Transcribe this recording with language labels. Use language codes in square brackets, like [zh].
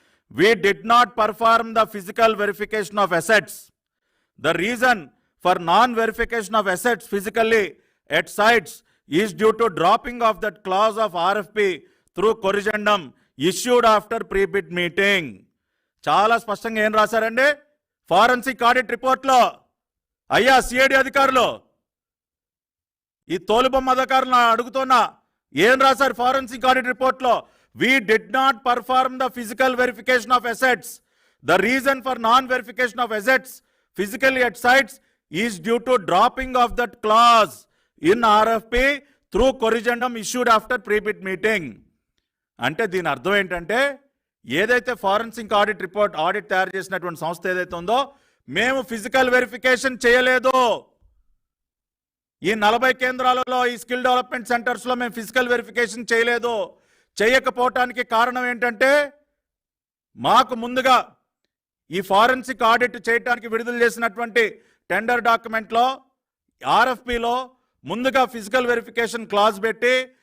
[en] We did not perform the physical verification of assets. The reason for non-verification of assets physically at sites is due to dropping of that clause of RFP through corrigendum issued after pre-bid meeting. [te] చాలా స్పష్టంగా ఏం రాశారండి forensic audit రిపోర్ట్లో? అయ్యా CID అధికారులు, ఈ తోలుబొమ్మ అధికారులను అడుగుతున్నా, ఏం రాశారు ఫారెన్సిక్ ఆడిట్ రిపోర్ట్లో? [en] We did not perform the physical verification of assets. The reason for non-verification of assets physically at sites is due to dropping of that clause in RFP through corrigendum issued after pre-bid meeting. [te] అంటే దీని అర్థం ఏంటంటే, ఏదైతే forensic audit audit తయారు చేసినటువంటి సంస్థ ఏదైతే ఉందో, మేము ఫిజికల్ వెరిఫికేషన్ చేయలేదు. ఈ 40 కేంద్రాలలో ఈ స్కిల్ డెవలప్మెంట్ సెంటర్స్లో మేము ఫిజికల్ వెరిఫికేషన్ చేయలేదు. చేయకపోవటానికి కారణం ఏంటంటే, మాకు ముందుగా ఈ ఫారెన్సిక్ ఆడిట్ చేయడానికి విడుదల చేసినటువంటి టెండర్ డాక్యుమెంట్లో RFPలో ముందుగా ఫిజికల్ వెరిఫికేషన్ క్లాజ్ పెట్టి